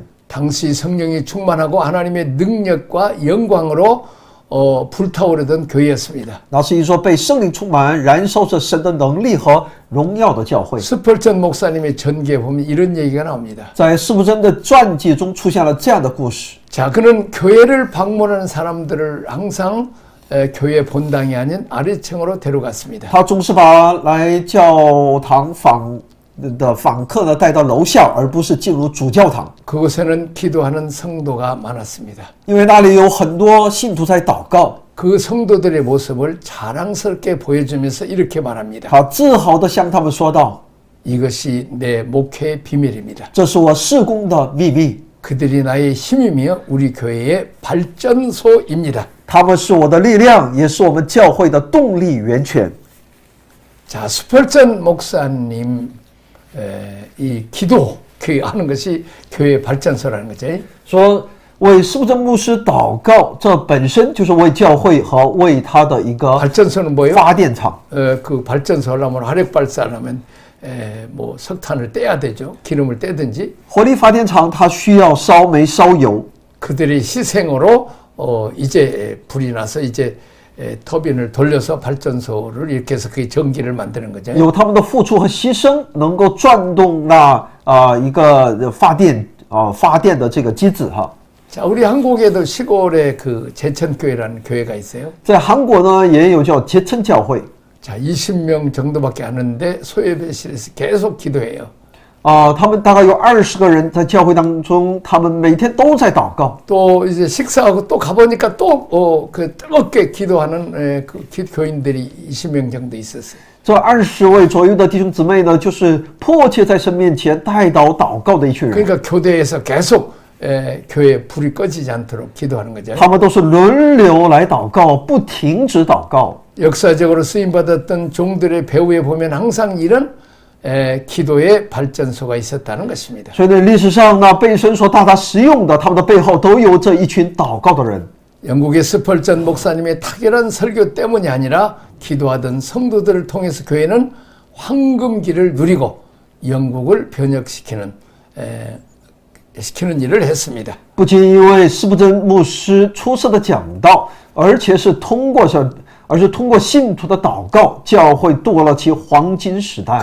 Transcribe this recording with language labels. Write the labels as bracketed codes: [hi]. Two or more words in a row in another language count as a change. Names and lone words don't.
[ko] 당시 성령이 충만하고 하나님의 능력과 영광으로 불타오르던 교회였습니다. [zh] 那是一座被圣灵充满、燃烧着神的能力和荣耀的教会。 [ko] 스펄전 목사님의 전기에 보면 이런 얘기가 나옵니다. [zh] 在施布真的传记中出现了这样的故事。 [ko] 자, 그는 교회를 방문하는 사람들을 항상 교회 본당이 아닌 아래층으로 데려갔습니다. [zh] 他总是把来教堂访客呢带到楼下，而不是进入主教堂。 [ko] 그곳에는 기도하는 성도가 많았습니다. [zh] 因为那里有很多信徒在祷告， [ko] 그 성도들의 모습을 자랑스럽게 보여주면서 이렇게 말합니다. [zh] 他自豪地向他们说道： [ko] 이것이 내 목회의 비밀입니다. [zh] 这是我事工的秘密， [ko] 그들이 나의 힘이며 우리 교회의 발전소입니다. [zh] 他们是我的力量，也是我们教会的动力源泉。 [ko] 자, 스펄전 목사님 이 기도하는 것이 교회 발전소라는 거죠. [zh] 说为师傅真牧师祷告，这本身就是为教会和为他的一个 [ko] 발전소는 뭐예요? [zh] 发电厂。 [ko] 그 발전소 하려면 화력 발사하려면 뭐 석탄을 떼야 되죠. 기름을 떼든지. [zh] 火力发电厂它需要烧煤烧油， [ko] 그들의 희생으로 이제 불이 나서 이제 터빈을 돌려서 발전소를 이렇게 해서 그 전기를 만드는 거죠. [zh] 有他们的付出和牺牲，能够转动那一个发电的这个机子哈。 [ko] 자, 우리 한국에도 시골에 그 제천교회라는 교회가 있어요. [zh] 在韩国呢，也有叫节称教会。 [ko] 자, 20명 정도밖에 안 하는데 소예배실에서 계속 기도해요. [zh] 他们大概有20个人在教会当中，他们每天都在祷告。 [ko] 또 이제 식사하고 또 가보니까 또 그 뜨겁게 기도하는 그 교인들이 20명 정도 있었어요. [zh] 这20位左右的弟兄姊妹呢，就是迫切在神面前代祷告的一群人。 [ko] 그러니까 교대에서 계속 교회 불이 꺼지지 않도록 기도하는 거죠. [zh] 他们都是轮流来祷告，不停止祷告。 [ko] 역사적으로 쓰임받았던 종들의 배후에 보면 항상 이런 기도의 발전소가 있었다는 것입니다. [zh] 所以呢，历史上呢，被神所大大使用的，他们的背后都有这一群祷告的人。 [ko] 영국의 스펄전 목사님의 탁월한 설교 때문이 아니라 기도하던 성도들을 통해서 교회는 황금기를 누리고 영국을 변혁시키는 일을 했습니다. [zh] 不仅因为施布真牧师出色的讲道，而是通过信徒的祷告，教会度过了其黄金时代。